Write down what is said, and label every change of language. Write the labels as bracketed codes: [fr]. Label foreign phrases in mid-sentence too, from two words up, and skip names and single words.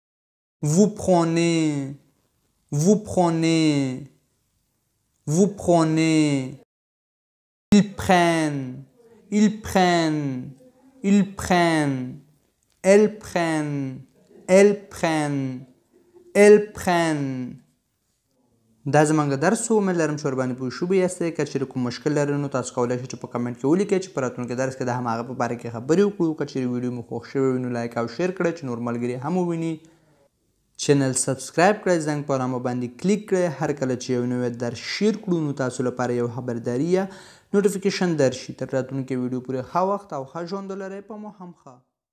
[fr] vous prenez. vous prenez, vous prenez, ils prennent, ils prennent, ils prennent, elles prennent, elles prennent, elles prennent. [ps] دا زموږ درس و امید لرم چې ورباندې پوه شوي یاستئ که چیرې کوم مشکل لرئ نو تاسو کولی شئ چې په کمنټ کې ولیکئ چې په راتلونکي درس کې د هماغه په باره کې خبرې وکړو که چیرې ویډیو مو خوښ شوی وي نو لایک او شیر کړئ چې نور ملګري هم وویني چینل سبسکرایب کړئ زنګ په علامه باندې کلیک کړئ هر کله چې یو نوی درس شیر کړو نو تاسو لپاره یو خبرداری یا نوټیفیکیشن درشي تر راتلونکي ویډیو پورې ښه وخت او ښه ژوند ولرئ په مو هم ښه